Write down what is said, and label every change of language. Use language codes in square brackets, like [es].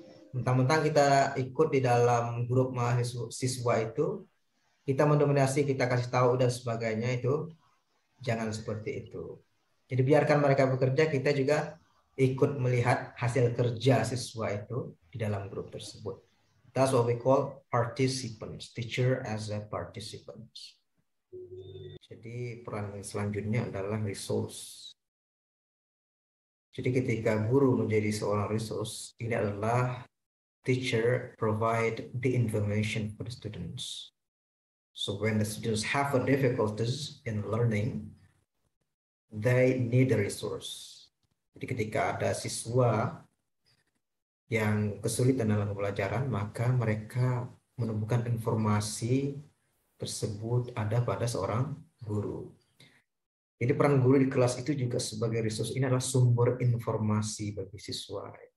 [id] Mentang-mentang kita ikut di dalam grup mahasiswa itu, kita mendominasi, kita kasih tahu dan sebagainya, itu jangan seperti itu. Jadi biarkan mereka bekerja, kita juga ikut melihat hasil kerja siswa itu di dalam grup tersebut. [en] That's what we call participants, teacher as a participants. [id] Jadi peran selanjutnya adalah resource. Jadi ketika guru menjadi seorang resource, ini adalah [en] teacher provide the information for the students. So when the students have a difficulties in learning, they need a resource. [id] Jadi ketika ada siswa yang kesulitan dalam pembelajaran, maka mereka menemukan informasi tersebut ada pada seorang guru. Jadi peran guru di kelas itu juga sebagai resource, ini adalah sumber informasi bagi siswa.